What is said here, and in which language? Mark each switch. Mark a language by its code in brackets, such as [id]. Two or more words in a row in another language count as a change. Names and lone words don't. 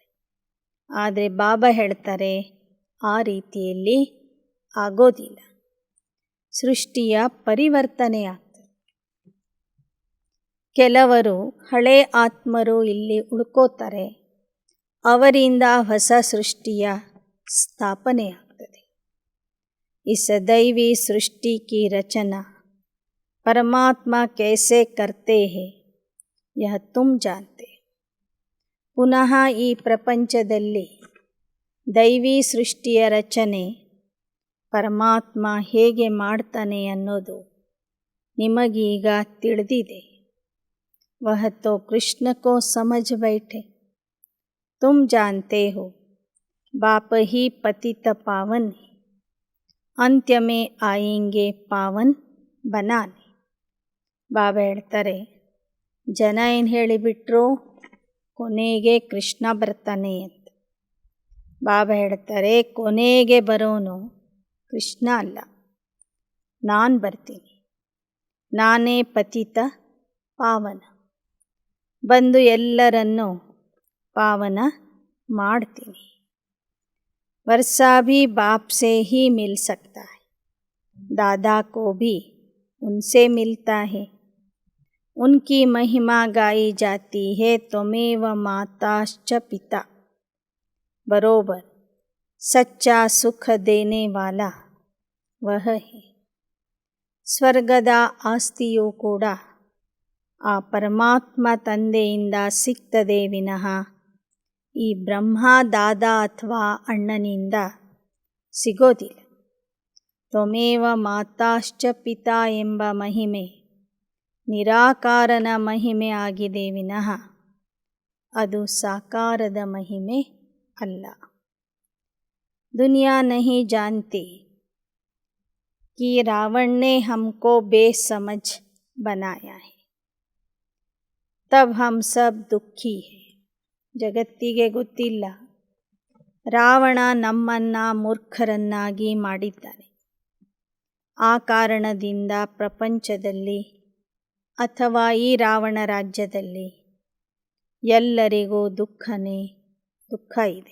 [kn] ಆದರೆ ಬಾಬಾ ಹೇಳ್ತಾರೆ ಆ ರೀತಿಯಲ್ಲಿ ಆಗೋದಿಲ್ಲ. ಸೃಷ್ಟಿಯ ಪರಿವರ್ತನೆ ಆಗ್ತದೆ. ಕೆಲವರು ಹಳೆ ಆತ್ಮರು ಇಲ್ಲಿ ಉಳ್ಕೋತಾರೆ, ಅವರಿಂದ ಹೊಸ ಸೃಷ್ಟಿಯ ಸ್ಥಾಪನೆ ಆಗ್ತದೆ. [hi] इस दैवी सृष्टि की रचना परमात्मा कैसे करते हैं यह तुम जानते. [kn] ಪುನಃ ಈ ಪ್ರಪಂಚದಲ್ಲಿ ದೈವಿ ಸೃಷ್ಟಿಯ ರಚನೆ ಪರಮಾತ್ಮ ಹೇಗೆ ಮಾಡ್ತಾನೆ ಅನ್ನೋದು ನಿಮಗೀಗ ತಿಳಿದಿದೆ. [hi] वह तो कृष्ण को समझ बैठे. तुम जानते हो बाप ही पतित पावन है. अंत्य में आएंगे पावन बनाने. [kn] ಬಾಬಾ ಹೇಳ್ತಾರೆ, ಜನ ಏನು ಹೇಳಿಬಿಟ್ರು, ಕೊನೆಗೆ ಕೃಷ್ಣ ಬರ್ತಾನೆ ಅಂತ. ಬಾಬಾ ಹೇಳ್ತಾರೆ, ಕೊನೆಗೆ ಬರೋನು ಕೃಷ್ಣ ಅಲ್ಲ, ನಾನು ಬರ್ತೀನಿ. ನಾನೇ ಪತಿತ ಪಾವನ, ಬಂದು ಎಲ್ಲರನ್ನೂ ಪಾವನ ಮಾಡ್ತೀನಿ. [hi] वर्षा भी बाप से ही मिल सकता है. दादा को भी उनसे मिलता है. उनकी महिमा गाई जाती है. [sa] त्वमेव माताश्च पिता. [hi] बरोबर सच्चा सुख देने वाला वह है. [kn] ಸ್ವರ್ಗದ ಆಸ್ತಿಯೂ ಕೂಡ ಆ ಪರಮಾತ್ಮ ತಂದೆಯಿಂದ ಸಿಗ್ತದೆ ವಿನಃ ಈ ಬ್ರಹ್ಮ ದಾದ ಅಥವಾ ಅಣ್ಣನಿಂದ ಸಿಗೋದಿಲ್ಲ. [sa] ತ್ವಮೇವ ಮಾತಾಶ್ಚ ಪಿತಾ [kn] ಎಂಬ ಮಹಿಮೆ ನಿರಾಕಾರನ ಮಹಿಮೆ ಆಗಿದೆ ವಿನಃ ಅದು ಸಾಕಾರದ ಮಹಿಮೆ ಅಲ್ಲ. [hi] दुनिया नहीं जानती कि रावण ने हमको बेसमझ बनाया है, तब हम सब दुखी है. [kn] ಜಗತ್ತಿಗೆ ಗೊತ್ತಿಲ್ಲ ರಾವಣ ನಮ್ಮನ್ನು ಮೂರ್ಖರನ್ನಾಗಿ ಮಾಡಿದ್ದಾನೆ. ಆ ಕಾರಣದಿಂದ ಪ್ರಪಂಚದಲ್ಲಿ ಅಥವಾ ಈ ರಾವಣ ರಾಜ್ಯದಲ್ಲಿ ಎಲ್ಲರಿಗೂ ದುಃಖ ಇದೆ.